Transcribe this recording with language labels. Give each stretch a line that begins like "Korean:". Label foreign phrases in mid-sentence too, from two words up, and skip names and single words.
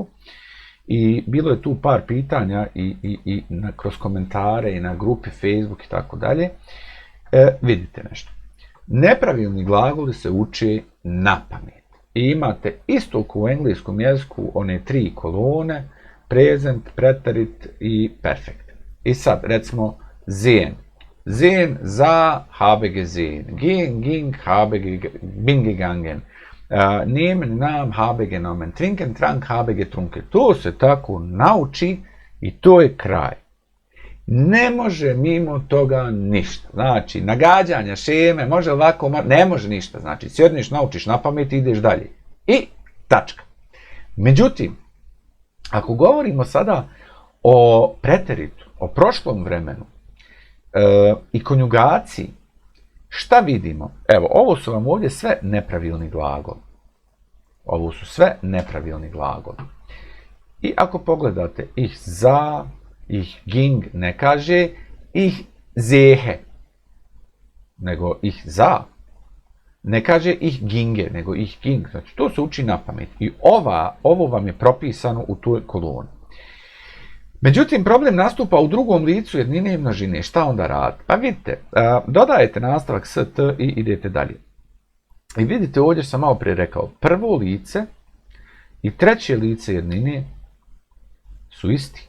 Bosnian: I bilo je tu par pitanja i kroz komentare i na grupi Facebook i tako dalje. Vidite nešto. Nepravilni glagoli se uče na pamet. I imate isto kao u engleskom jeziku one 3 kolone, present, preterit i perfekt. I sad, recimo,
German: sehen. Sehen, sah, habe gesehen. Gehen, ging, bin gegangen. Nehmen, nahm, habe genommen. Trinken, trank, habe getrunken.
Bosnian: To se tako nauči i to je kraj. Ne može mimo toga ništa. Znači, nagađanja, šeme, može ovako, ne može ništa. Znači, sjedniš, naučiš na pamet i ideš dalje. I tačka. Međutim, ako govorimo sada o preteritu, o prošlom vremenu i konjugaciji, šta vidimo? Evo, ovo su vam ovdje sve nepravilni glagoli. Ovo su sve nepravilni glagoli. I ako pogledate
German: ich sah, ich ging
Bosnian: ne kaže
German: ich sehe,
Bosnian: nego
German: ich sah.
Bosnian: Ne kaže
German: ich ginge,
Bosnian: nego
German: ich ging.
Bosnian: Znači, to se uči na pamet. I ovo vam je propisano u toj koloni. Međutim, problem nastupa u drugom licu jednine i množine. Šta onda radite? Pa vidite, dodajete nastavak st i idete dalje. I vidite, ovdje sam malo prije rekao, prvo lice i treće lice jednine su isti.